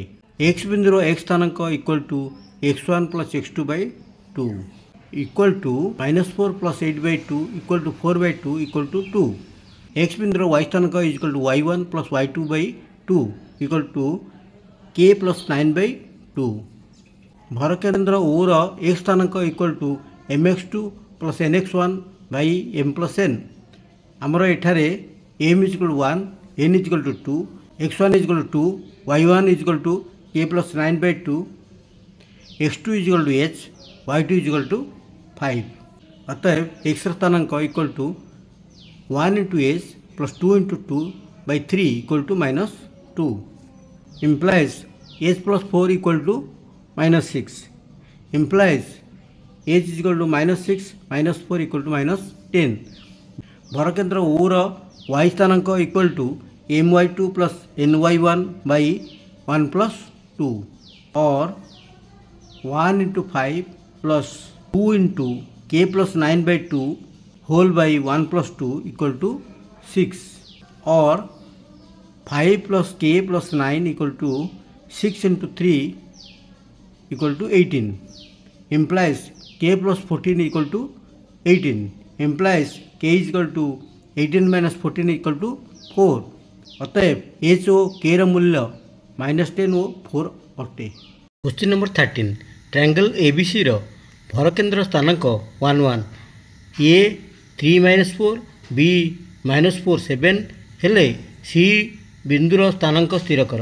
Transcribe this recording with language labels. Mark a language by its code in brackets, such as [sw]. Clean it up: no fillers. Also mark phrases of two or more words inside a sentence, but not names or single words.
[or] x ବିନ୍ଦୁର x ସ୍ଥାନାଙ୍କ x1 + x2/2 -4 + 8/2 4/2 2। x ବିନ୍ଦୁର y ସ୍ଥାନାଙ୍କ y1 + y2/2 k + 9/2। ଭରକେନ୍ଦ୍ର o ର x ସ୍ଥାନାଙ୍କ mx2 + nx1/m + n। ଆମର ଏଠାରେ m = 1, n = 2, x1 = 2, y1 = k + 9/2, x2 = h, y2 = 5। ଅତএବ x ର ସ୍ଥାନାଙ୍କ 1 × s + 2 × 2/3 -2 implies h + 4 = -6 implies [en] h is equal to [or] -6 - 4 = -10। ଭରକେନ୍ଦ୍ର o ର y ସ୍ଥାନାଙ୍କ my2 + ny1/1 + 2 or 1 × [en] 5 + 2 × k + 9/2 whole by 1 + 2 = 6 or 5 + k + 9 = 6 × 3 = 18 implies k + 14 = 18 implies k is equal to 18 - 14 = 4। [or] ଅତএବ h ଓ k ର ମୂଲ୍ୟ -10 ଓ 4 ଅଟେ। [en] question number [or] 13 ଟ୍ରାଙ୍ଗେଲ୍ ABC ର ଭରକେନ୍ଦ୍ର ସ୍ଥାନାଙ୍କ 1 1 a 3 - 4 b -4 7 ହେଲେ c ବିନ୍ଦୁର ସ୍ଥାନାଙ୍କ ସ୍ଥିର କର।